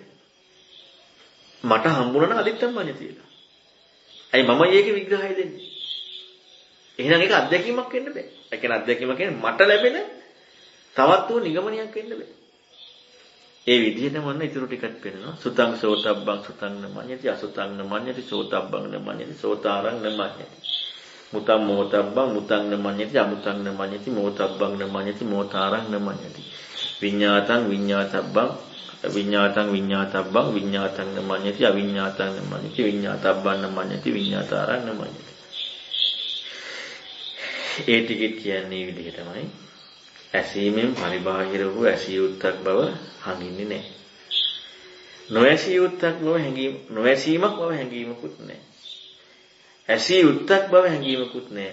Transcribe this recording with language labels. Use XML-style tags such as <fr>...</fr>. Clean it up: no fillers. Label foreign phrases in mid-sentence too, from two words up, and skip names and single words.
<si>මට හම්බුණා නම්</si> <pi>අදිත්තම් මඤ්ඤති</pi> <si>වෙලා. ඇයි මම ඒකේ විග්‍රහය දෙන්නේ? එහෙනම් ඒක අත්දැකීමක් වෙන්න බෑ. ඒ කියන්නේ අත්දැකීම කියන්නේ මට ලැබෙන තවත් වූ නිගමනයක් වෙන්න බෑ. ඒ විදිහටම වන්න ඊටු ටිකක් පෙන්නනවා.</si> <pi>සුතං සෝතබ්බං සුතං නමඤ්ඤති අසුතං නමඤ්ඤති සෝතබ්බං නමඤ්ඤති සෝතාරං නමඤ්ඤති. මුතං මෝතබ්බං මුතං නමඤ්ඤති අමුතං නමඤ්ඤති මෝතබ්බං නමඤ්ඤති මෝතාරං නමඤ්ඤති. විඤ්ඤාතං විඤ්ඤාතබ්බං විඤ්ඤාතබ්බං විඤ්ඤාතං නමඤ්ඤති අවිඤ්ඤාතං නමඤ්ඤති විඤ්ඤාතබ්බං නමඤ්ඤති විඤ්ඤාතාරං නමඤ්ඤති.</pi> <si>ඒ ටිකෙත් කියන්නේ විදිහටමයි. ඇසීමෙන් පරිබාහිර වූ ඇසිය යුත්තක් බව හඟින්නේ නැහැ. නොඇසිය යුත්තක් බව හැඟීම නොඇසීමක් බව හැඟීමකුත් නැහැ. ඇසිය යුත්තක් බව හැඟීමකුත් නැහැ.</si>